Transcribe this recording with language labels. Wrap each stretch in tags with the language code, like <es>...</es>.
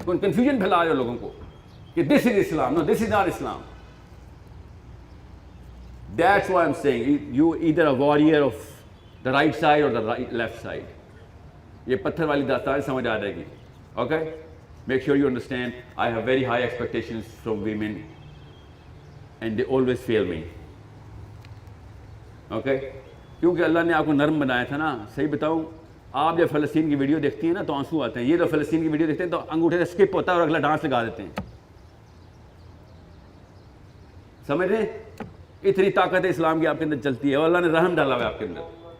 <ur>Confusion پھیلا رہے ہو لوگوں کو کہ</ur> <en>This is Islam. No, this is not Islam. That's why I am seeing you either a warrior of the right side or the left side.</en> <ur>یہ پتھر والی داستان سمجھ آ جائے گی. Okay,</ur> <en>Make sure you understand. I have very high expectations from women and they always fail me.</en> <ur>Okay, کیونکہ اللہ نے آپ کو نرم بنایا تھا نا. صحیح بتاؤں، آپ جب فلسطین کی ویڈیو دیکھتی ہیں نا تو آنسو آتے ہیں. یہ تو فلسطین کی ویڈیو دیکھتے ہیں تو انگوٹھے سے اسکپ ہوتا ہے اور اگلا ڈانس لگا دیتے ہیں. سمجھ رہے ہیں؟ اتنی طاقت اسلام کی آپ کے اندر چلتی ہے اور اللہ نے رحم ڈالا ہوا ہے آپ کے اندر.</ur>